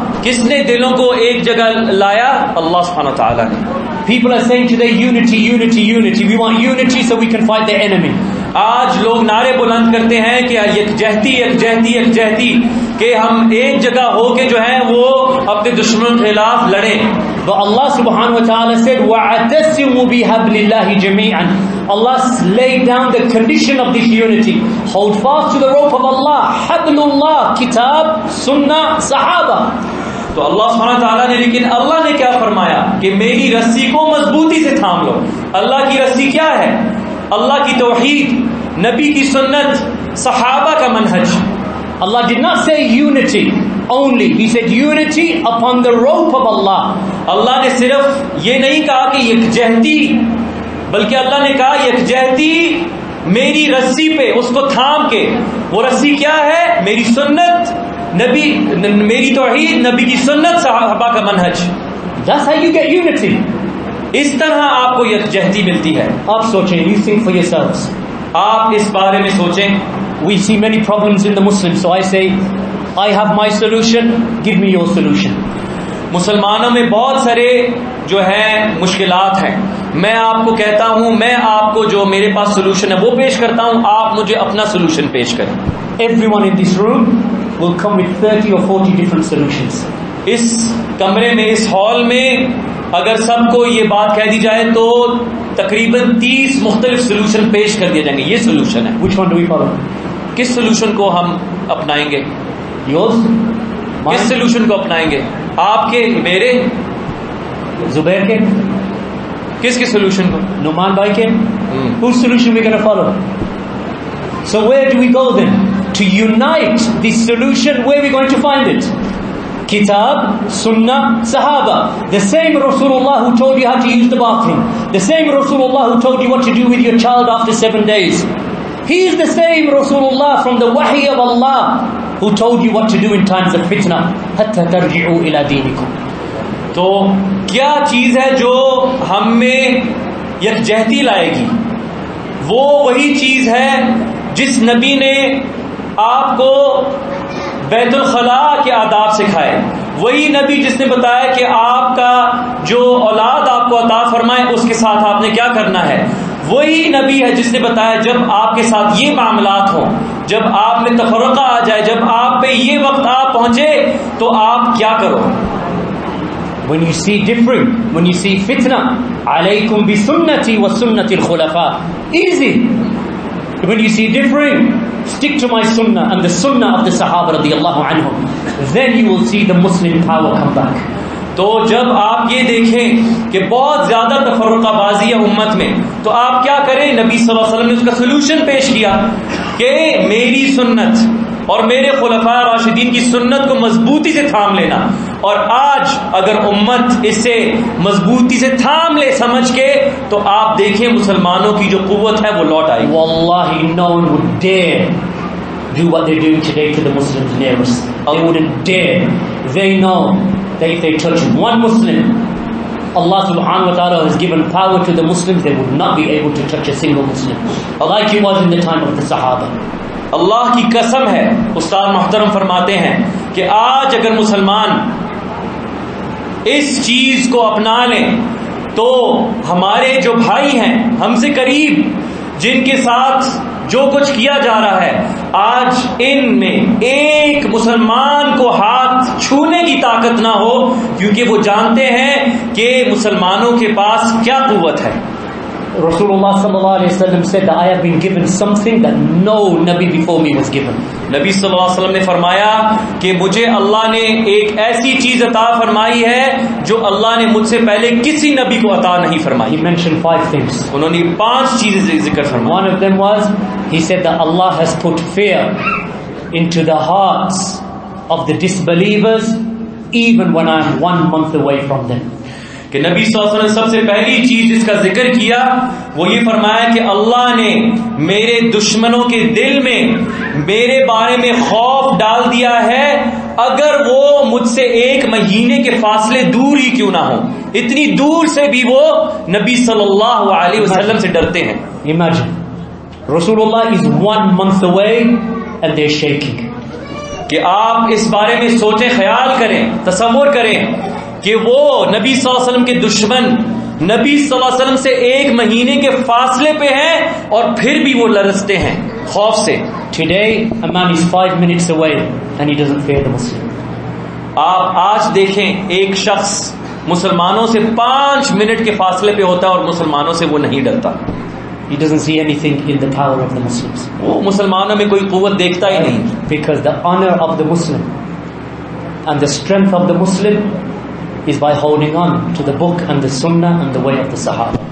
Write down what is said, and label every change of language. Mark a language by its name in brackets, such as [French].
[Urdu] کس نے دلوں کو ایک جگہ لایا؟ اللہ سبحانہ وتعالیٰ نے. [English] People are saying today unity, unity, unity. We want unity so we can fight the enemy. [Urdu] آج لوگ نعرے بلند کرتے ہیں کہ یکجہتی یکجہتی یکجہتی، کہ ہم ایک جگہ ہو کے جو ہیں وہ اپنے دشمنوں کے خلاف لڑیں. [English] But Allah subhanahu wa ta'ala said [Arabic] وَاعْتَصِمُوا بِحَبْلِ اللَّهِ جَمِيعًا. [English] Allah laid down the condition of this unity. Hold fast to the rope of Allah. Hablullah, kitab, sunnah, sahaba. [Urdu] تو اللہ سبحانہ تعالیٰ نے، لیکن اللہ نے کیا فرمایا کہ میری رسی کو مضبوطی سے تھام لو. اللہ کی رسی کیا ہے؟ اللہ کی توحید، نبی کی سنت، صحابہ کا منہج. [English] Allah did not say unity only. He said unity upon the rope of Allah. [Urdu] اللہ نے صرف یہ نہیں کہا کہ یکجہتی، بلکہ اللہ نے کہا یکجہتی میری رسی پہ، اس کو تھام کے. وہ رسی کیا ہے؟ میری سنت، نبی، میری توحید، نبی کی سنت، صحابہ کا منہج. [English] That's how you get unity. [Urdu] اس طرح آپ کو یکجہتی ملتی ہے. آپ سوچیں, [English] you think for yourselves. [Urdu] آپ اس بارے میں سوچیں. [English] We see many problems in the Muslims, so I say, I have my solution, give me your solution. [Urdu] مسلمانوں میں بہت سارے جو ہیں مشکلات ہیں، میں آپ کو کہتا ہوں، میں آپ کو جو میرے پاس سولوشن ہے وہ پیش کرتا ہوں، آپ مجھے اپنا سولوشن پیش کریں. [English] Everyone in this room will come with 30 or 40 different solutions. [Urdu] اس کمرے میں، اس ہال میں اگر سب کو یہ بات کہہ دی جائے تو تقریباً 30 مختلف سولوشن پیش کر دیے جائیں گے. یہ سولوشن ہے. [English] Which one do we follow? [Urdu] کس سولوشن کو ہم اپنائیں گے؟ [English] Yours? [Urdu] کس سولوشن کو اپنائیں گے؟ آپ کے، میرے، زبیر کے؟ کس کے سولوشن کو؟ نعمان بھائی کے؟ [English] Whose solution we going to follow? So where do we go then? To unite this solution, where are we going to find it? Kitab, Sunnah, Sahaba. The same Rasulullah who told you how to use the bathroom. The same Rasulullah who told you what to do with your child after 7 days. He is the same Rasulullah from the wahi of Allah who told you what to do in times of fitna. [Arabic] Hatta tarji'u ila dinikum. [Urdu] تو کیا چیز ہے جو ہم میں یکجہتی لائے گی؟ وہ وہی چیز ہے جس نبی نے آپ کو بیت الخلاء کے آداب سکھائے، وہی نبی جس نے بتایا کہ آپ کا جو اولاد آپ کو عطا فرمائے اس کے ساتھ آپ نے کیا کرنا ہے، وہی نبی ہے جس نے بتایا جب آپ کے ساتھ یہ معاملات ہوں، جب آپ میں تفرقہ آ جائے، جب آپ پہ یہ وقت آ پہنچے تو آپ کیا کرو. [English] When you see different, when you see fitna, [Arabic] alaykum bi sunnati wa sunnati al-khulafa. [English] Easy. When you see different, stick to my sunnah and the sunnah of the Sahaba radiyallahu anhum. Then you will see the Muslim power come back. [Urdu] تو جب آپ یہ دیکھیں کہ بہت زیادہ تفرقہ بازی ہے امت میں تو آپ کیا کریں، نبی صلی اللہ علیہ وسلم نے اس کا سلوشن پیش کیا کہ میری سنت اور میرے خلفاء راشدین کی سنت کو مضبوطی سے تھام لینا. اور آج اگر امت اسے مضبوطی سے تھام لے سمجھ کے تو آپ دیکھیں مسلمانوں کی جو قوت ہے وہ لوٹ آئی. [English] Wallahi, no one would dare do what they're doing today to the Muslims near us. They wouldn't dare. They know that if they touch one Muslim, Allah subhanahu wa ta'ala has given power to the Muslims, they would not be able to touch a single Muslim, like it was in the time of the Sahaba. [Urdu] اللہ کی قسم ہے، استاد محترم فرماتے ہیں کہ آج اگر مسلمان اس چیز کو اپنا لیں تو ہمارے جو بھائی ہیں ہم سے قریب، جن کے ساتھ جو کچھ کیا جا رہا ہے، آج ان میں ایک مسلمان کو ہاتھ چھونے کی طاقت نہ ہو، کیونکہ وہ جانتے ہیں کہ مسلمانوں کے پاس کیا قوت ہے. [English] Rasulullah sallallahu alaihi wasallam said that I have been given something that no Nabi before me was given. [Urdu] نبی صلی اللہ علیہ وسلم نے فرمایا کہ مجھے اللہ نے ایک ایسی چیز عطا فرمائی ہے جو اللہ نے مجھ سے پہلے کسی نبی کو عطا نہیں فرمائی. [English] He mentioned 5 things. [Urdu] انہوں نے 5 چیزیں ذکر فرمائی. [English] One of them was, he said that Allah has put fear into the hearts of the disbelievers even when I am 1 month away from them. [Urdu] کہ نبی صلی اللہ علیہ وسلم نے سب سے پہلی چیز جس کا ذکر کیا وہ یہ فرمایا کہ اللہ نے میرے دشمنوں کے دل میں میرے بارے میں خوف ڈال دیا ہے، اگر وہ مجھ سے 1 مہینے کے فاصلے دور ہی کیوں نہ ہوں، اتنی دور سے بھی وہ نبی صلی اللہ علیہ وسلم سے ڈرتے ہیں. [English] Imagine, Rasulullah is 1 month away and they're shaking. [Urdu] کہ آپ اس بارے میں سوچیں، خیال کریں، تصور کریں کہ وہ نبی صلی اللہ علیہ وسلم کے دشمن نبی صلی اللہ علیہ وسلم سے 1 مہینے کے فاصلے پہ ہیں اور پھر بھی وہ لرزتے ہیں خوف سے. [English] Today a man is 5 minutes away and he doesn't fear the Muslim. [Urdu] آپ آج دیکھیں ایک شخص مسلمانوں سے 5 منٹ کے فاصلے پہ ہوتا ہے اور مسلمانوں سے وہ نہیں ڈرتا. [English] He doesn't see anything in the power of the Muslims. [Urdu] وہ مسلمانوں میں کوئی قوت دیکھتا ہی نہیں. [English] Because the honor of the Muslim and the strength of the Muslim is by holding on to the book and the sunnah and the way of the Sahaba.